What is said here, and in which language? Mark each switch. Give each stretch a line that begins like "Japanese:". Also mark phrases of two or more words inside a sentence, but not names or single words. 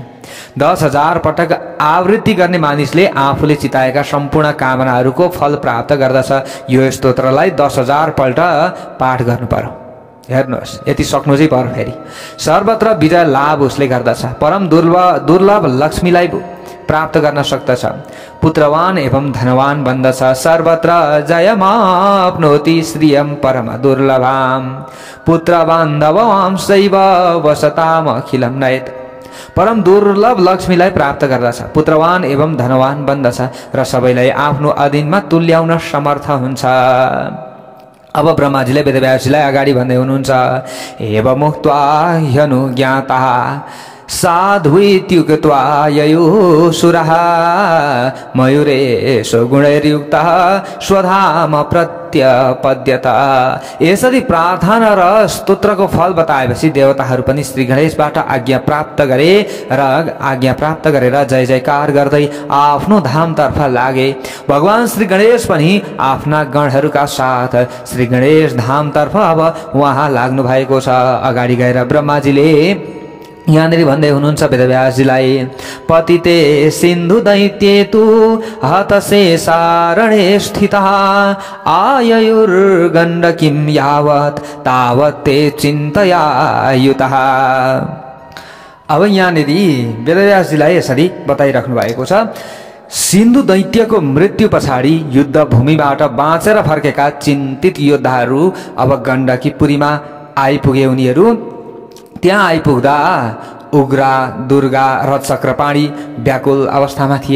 Nepali: 10,000 पटक आवृत्ति गर्ने मानिसले आफूले चिताएका सम्पूर्ण कामनाहरूको फल प्राप्त गर्दछ। यो स्तोत्रलाई 10,000 पल्ट पाठ गर्नु पर्यो। हेर्नुहोस्, यति सक्नु चाहिँ पर्यो। फेरि सर्वत्र विजय लाभ उसले गर्दछ। परम दुर्लभ लक्ष्मीलाई प्राप्त गर्न सक्दछ। पुत्रवान एवं धनवान बन्दछ।
Sanskrit: सर्वत्र जयमाप्नोति श्रियं परम दुर्लभाम पुत्र बान्धवां शैव वसताम अखिलं नयत्।
Nepali: परम दुर्लभ लक्ष्मीलाई प्राप्त गर्दछ, पुत्रवान एवं धनवान बन्दछ र सबैलाई आफ्नो अधीनमा तुल्याउन समर्थ हुन्छ। अब ब्रह्माजीले वेदव्यासजीलाई अगाडि भन्दै हुनुहुन्छ,
Sanskrit: एवमुक्त्वा ह्यनुज्ञातः साधुइत्युक्त्वा ययुसुरः मयूरेश गुणैर्युक्तः स्वधाम प्रत्यपद्यत।
Nepali: यसरी प्रार्थना र स्तोत्रको फल बताएपछि देवताहरू पनि श्री गणेशबाट आज्ञा प्राप्त गरेर जय जयकार गर्दै आफ्नो धामतर्फ लागे। भगवान श्री गणेश पनि आफ्ना गणहरूका साथ श्री गणेश धामतर्फ अब उहाँ लाग्नु भएको छ। अगाडि गएर ब्रह्माजीले यहाँनिर भन्दै हुनुहुन्छ वेदव्यासजीलाई,
Sanskrit: पतिते सिन्धु दैत्ये तु हतशेषारणे स्थितः आययुर्गण्डकीं यावत् तावत् ते चिन्तयायुतः।
Nepali: अब यहाँनिर वेदव्यासजीलाई यसरी बताइराख्नु भएको छ, सिन्धु दैत्यको मृत्यु पछाडि युद्ध भूमिबाट बाँचेर फर्केका चिन्तित योद्धाहरू अब गण्डकीपुरीमा आइपुगे। उनीहरू त्यहाँ आइपुग्दा उग्रा, दुर्गा र चक्रपाणी व्याकुल अवस्थामा थिए।